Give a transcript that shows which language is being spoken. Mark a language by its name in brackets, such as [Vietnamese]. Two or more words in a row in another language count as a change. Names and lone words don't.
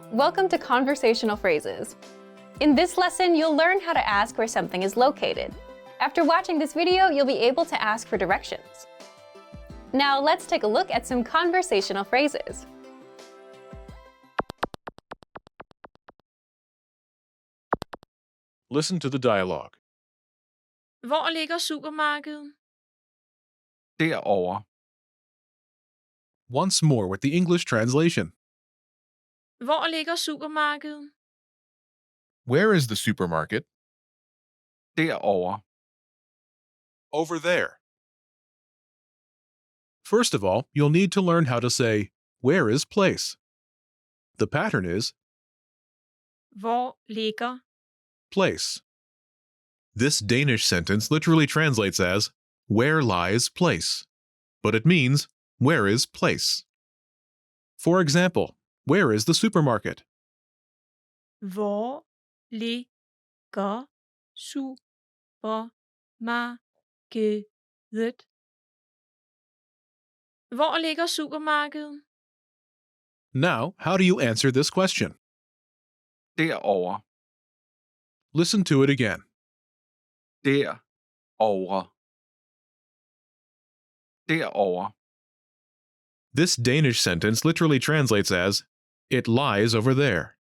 [English] Welcome to Conversational Phrases. In this lesson, you'll learn how to ask where something is located. After watching this video, you'll be able to ask for directions. Now let's take a look at some conversational phrases. Listen to the dialogue. [Danish] Hvor ligger supermarkedet? Derovre. [English] Once more with the English translation. [Danish] Hvor ligger supermarkedet? [English] Where is the supermarket? [Danish] Derovre. [English] Over there. First of all, you'll need to learn how to say, where is place? The pattern is [Danish] Hvor ligger? [English] place. This Danish sentence literally translates as, where lies place? But it means, where is place? For example, where is the supermarket? [Danish] Hvor ligger supermarkedet? Hvor ligger supermarkedet? [English] Now, how do you answer this question? [Danish] Derovre. [English] Listen to it again. [Danish] Derovre. Derovre. [English] This Danish sentence literally translates as, it lies over there.